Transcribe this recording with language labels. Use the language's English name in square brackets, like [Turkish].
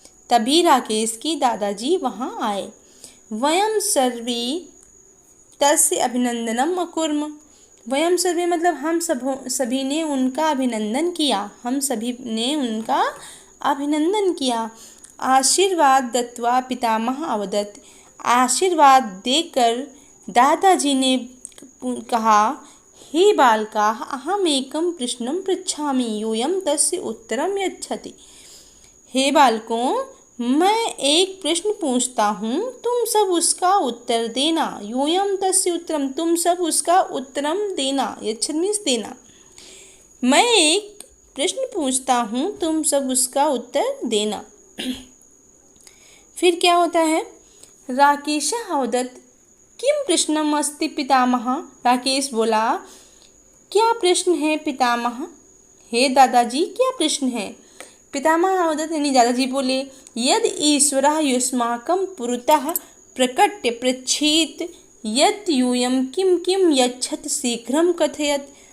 [Hindi] तभी राकेश की दादाजी वहाँ आए। [Sanskrit] वयं सर्वे तस्य अभिनंदनम् अकुर्म। [Hindi] वयं सर्वे मतलब हम सभी ने उनका अभिनंदन किया। हम सभी ने उनका अभिनंदन किया। [Sanskrit] आशीर्वाद दत्वा पितामह अवदत्। [Hindi] आशीर्वाद देकर दादाजी ने कहा, [Sanskrit] हे बालकाः अहम् एकं प्रश्नं पृच्छामि यूयं तस्य उत्तरं यच्छति। [Hindi] हे बालकों, मैं एक प्रश्न पूछता हूँ, तुम सब उसका उत्तर देना। [Sanskrit] यूयं तस्य उत्तरम, [Hindi] तुम सब उसका उत्तरम देना। यच्छति मीन्स देना। मैं एक प्रश्न पूछता हूँ, तुम सब उसका उत्तर देना। फिर क्या होता है? [Sanskrit] राकेशः अवदत् किम प्रश्नम् अस्ति पितामह। [Hindi] राकेश बोला, क्या प्रश्न है पितामह? हे दादाजी, क्या प्रश्न है? [Sanskrit] पितामह अवदत् [Hindi] यानी दादाजी बोले, [Sanskrit] यदि ईश्वरः युष्माकं पुरतः प्रकट्य पृच्छेत् यत् यूयं किम किम यच्छत् शीघ्रं कथयत्।